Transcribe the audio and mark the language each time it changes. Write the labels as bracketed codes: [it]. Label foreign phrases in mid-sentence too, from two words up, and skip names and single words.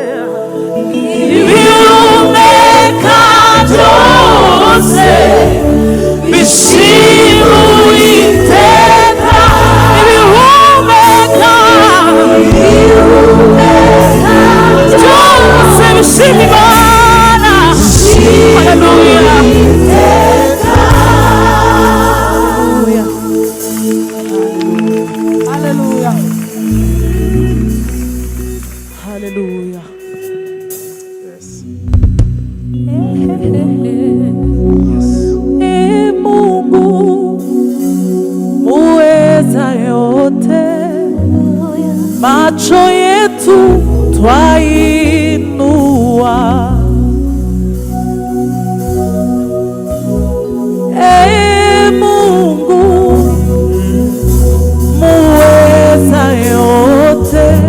[rw] ibihumeka byose bishima Uwiteka, ibihumeka byose bishima Imana. Haleluya, haleluya, haleluya. [sw] Mungu muweza yote, macho yetu twainua, Mungu muweza yote,